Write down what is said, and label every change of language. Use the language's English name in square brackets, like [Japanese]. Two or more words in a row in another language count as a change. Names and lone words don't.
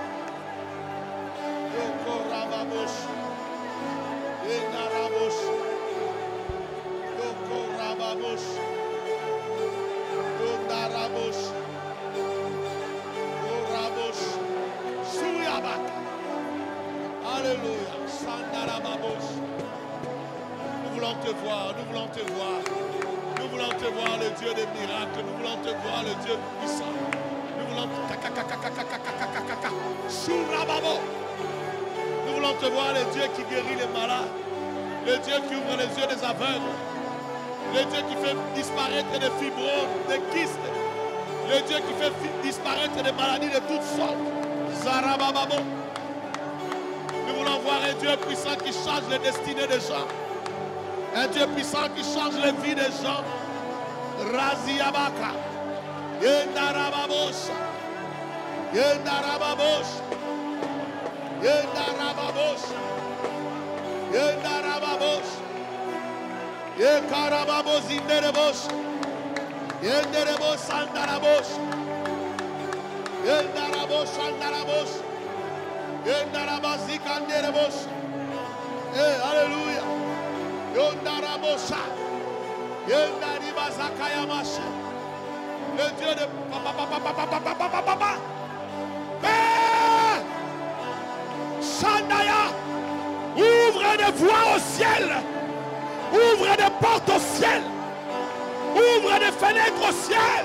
[French] Yoko Rababosh. Yendarabosh. Yoko Rababosh. Yondarabosh. Yorabosh. Suyabaka. Alléluia. Sandarababosh. Nous voulons te voir, nous voulons te voir. Nous voulons te voir, le Dieu des miracles. Nous voulons te voir, le Dieu puissant. Nous voulons Nous voulons te voir, le Dieu qui guérit les malades. Le Dieu qui ouvre les yeux des aveugles. Le Dieu qui fait disparaître des fibromes, des kystes. Le Dieu qui fait disparaître des maladies de toutes sortes. Zarabababo. Nous voulons voir un Dieu puissant qui change les destinées des gens. Un Dieu puissant qui change les vies des gens. Raziabaka. Yendarababos. Yendarababos. Yendarababos. Yendarababos. Yekarababos inderebos. Yenderebos andarabos. Yendarabos andarabos. Yendarabasi kanderebos. Alléluia. Yondarabosa. Yendaribazakayamasha. Le Dieu de papa. Père, Shandaya, ouvre des voies au ciel. Ouvre des portes au ciel. Ouvre des fenêtres au ciel.